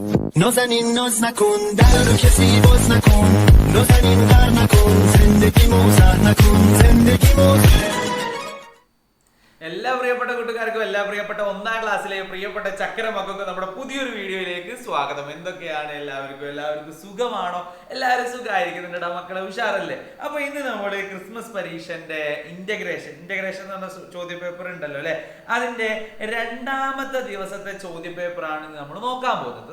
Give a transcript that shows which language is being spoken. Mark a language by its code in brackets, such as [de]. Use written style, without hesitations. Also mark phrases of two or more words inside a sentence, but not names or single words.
[fa] نازنین ناز نکن در رو کسی باز نکن نازنین غر نکن زندگی موزر نکن زندگی موزر [ml] എല്ലാ പ്രിയപ്പെട്ട കൂട്ടുകാർക്കും എല്ലാ പ്രിയപ്പെട്ട ഒന്നാം ക്ലാസ്സിലെ പ്രിയപ്പെട്ട ചക്കര മക്കൾക്കും നമ്മുടെ പുതിയൊരു വീഡിയോയിലേക്ക് സ്വാഗതം. എന്തൊക്കെയാണ് എല്ലാവർക്കും സുഖമാണോ? എല്ലാവരും സുഖമായിരിക്കുന്നുണ്ട് മക്കളെ, ഉഷാറല്ലേ? അപ്പൊ ഇന്ന് നമ്മൾ ക്രിസ്മസ് പരീക്ഷന്റെ ഇന്റഗ്രേഷൻ എന്ന് പറഞ്ഞ ചോദ്യ പേപ്പർ ഉണ്ടല്ലോ അല്ലെ, അതിന്റെ രണ്ടാമത്തെ ദിവസത്തെ ചോദ്യ പേപ്പറാണ് നമ്മൾ നോക്കാൻ പോകുന്നത്.